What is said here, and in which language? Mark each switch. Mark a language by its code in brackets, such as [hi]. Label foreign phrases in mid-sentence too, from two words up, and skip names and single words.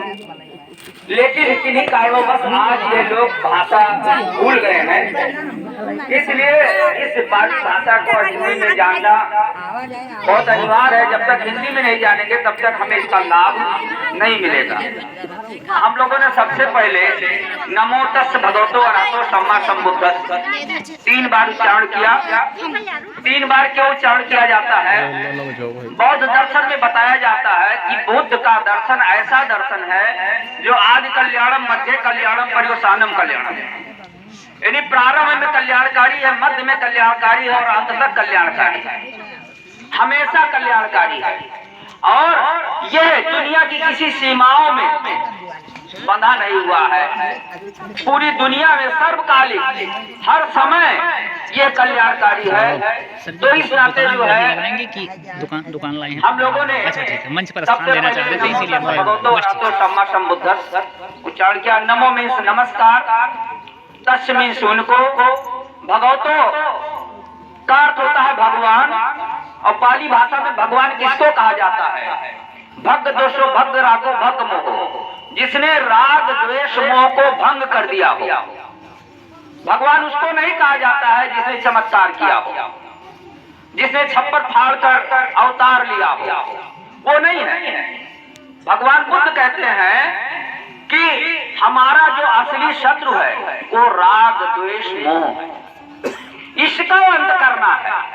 [hi] लेकिन किन्हीं कारणों आज ये लोग भाषा भूल गए हैं। इसलिए इस पाली भाषा को हिंदी में जानना बहुत अनिवार्य है। जब तक हिंदी में नहीं जानेंगे तब तक हमें इसका लाभ नहीं मिलेगा। हम लोगों ने सबसे पहले [pi] नमो तस् भगवतो अरहतो सम्मा सम्बुद्धस्स [hi] 3 बार उच्चारण किया। 3 बार क्यों उच्चारण किया जाता है? बौद्ध दर्शन में बताया जाता है कि बुद्ध का दर्शन ऐसा दर्शन है जो [pi] आदि कल्याणम मध्य कल्याणम पर्यवसानम कल्याणम, [hi] यानी प्रारंभ में कल्याणकारी है, मध्य में कल्याणकारी है और अंत तक कल्याणकारी है, हमेशा कल्याणकारी है। और यह दुनिया की किसी सीमाओं में बंधा नहीं हुआ है। पूरी दुनिया में सर्वकालिक हर समय ये कल्याणकारी है। तो इस नाते जो है लगाएंगे कि दुकान लाए हैं हम लोगों ने अच्छा ठीक है, मंच पर स्थान देना चाह रहे थे इसीलिए [pi] भगवतो अतो सम्मा संबुद्धस्स [hi] उच्चारण किया। नमो मीन्स नमस्कार, तस् मीन्स उनको, भगवतो का अर्थ होता है भगवान, और पाली भाषा में भगवान किसको कहा जाता है? [pi] भग दोषो भग रागो भग मोह, [hi] जिसने राग द्वेष मोह को भंग कर दिया हो। भगवान उसको नहीं कहा जाता है जिसने चमत्कार किया हो, जिसने छप्पर फाड़ कर अवतार लिया हो, वो नहीं है। भगवान बुद्ध कहते हैं कि हमारा जो असली शत्रु है वो राग द्वेष मोह है, इसका अंत करना है।